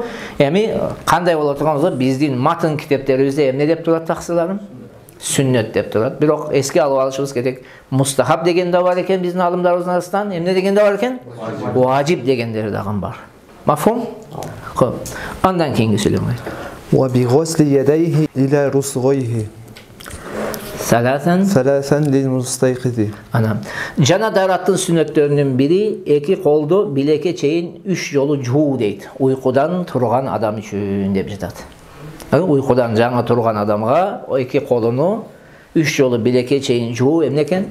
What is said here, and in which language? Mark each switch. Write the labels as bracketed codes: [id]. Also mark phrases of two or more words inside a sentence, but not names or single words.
[ky] Эми кандай болот турганыбызда биздин матн китептерибизде эмне деп турат таксыларым? Сүннөт деп турат. Бирок эске алып алышыбыз керек. Мустахаб деген да бар экен биздин алымдарыбыздын арасынан, эмне деген да бар экен? Важип дегендери дагы бар. Мафхум? Хоп. Андан кийинки сөйлөм. [ar] وبغسل يديه إلى رسغيه. ثلاثا للمستيقظ. [ky] Ана. Жана дараттын сүннөттөрүнүн бири эки колду билекке чейин 3 жолу жуу дейт. Уйкудан турган адам үчүн деп жатат. Уйкудан жаңы турган адамга эки колуну 3 жолу билекке чейин жуу эмне экен?